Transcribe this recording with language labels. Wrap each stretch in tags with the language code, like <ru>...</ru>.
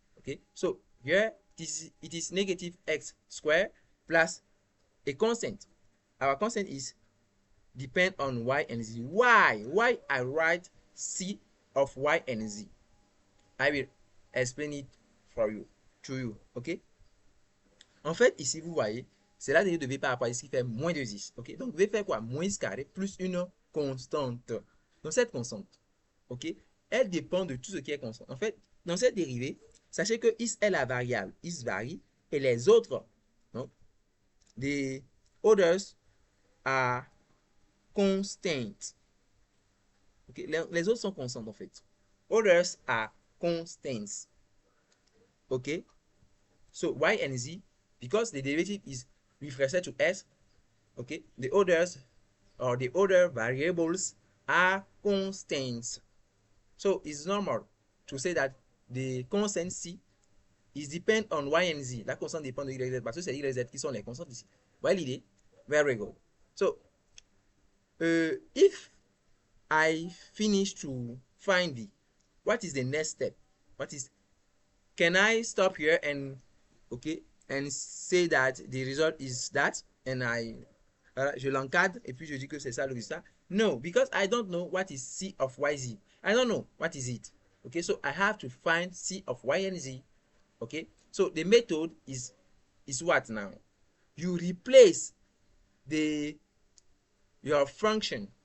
<en>Okay, so here it is negative x squared plus a constant. Our constant is depend on y and z. Why I write c of y and z? I will explain it for you, to you.</en> <fr>Ok, en fait ici vous voyez, c'est la dérive de v par rapport à ce qui fait moins de 10. Ok, donc v fait quoi? Moins carré plus une constante. Donc cette constante, ok, elle dépend de tout ce qui est constant. En fait, dans cette dérivée, sachez que is est la variable, is varie, et les autres, donc,</fr> <en>the others are constant.</en> <fr>Okay, les autres sont constantes en fait.</fr> <en>Others are constants. Okay, so y and z, because the derivative is with respect to s, okay, the others or the other variables are constants. So it's normal to say that the constant c is depend on y and z.</en> <fr>La constante dépend de y et z, parce que c'est y et z qui sont les constantes ici. Voilà l'idée.</fr> <en>Very good. So if I finish to find v, what is the next step? Can I stop here and and say that the result is that, and</en> <fr>je l'encadre et puis je dis que c'est ça le résultat?</fr> <en>No, because I don't know what is c of yz. I don't know what is it. Okay, so I have to find c of y and z. Okay, so the method is what now? You replace your function.</en>